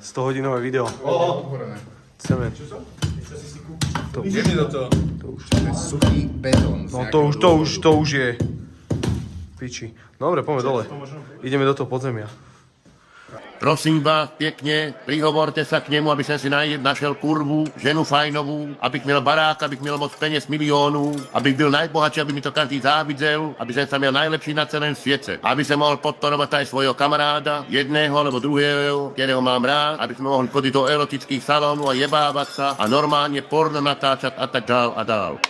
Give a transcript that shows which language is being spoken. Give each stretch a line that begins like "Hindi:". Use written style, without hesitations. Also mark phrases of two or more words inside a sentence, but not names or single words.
Slovak: 100-hodinové video. Chceme. To už, Ideme do toho. Suchý betón. no to už je. Piči. Dobre, poďme dole. Ideme do toho podzemia.
Czech: Prosím vás pěkně,
Slovak: prihovorte sa
Czech: k němu, aby jsem si našel kurvu, ženu fajnovou, abych měl barák, abych měl moc peněz milionů, abych byl najbohatší, aby mi to každý záviděl, aby jsem sa měl najlepší na celém světě, aby jsem mohl podporovat
Slovak: aj svojho kamaráda, jedného
Czech: nebo druhého, kterého mám rád, aby jsme mohli chodit do erotických salonů a jebávat sa a normálně porno natáčat a tak dál a dál.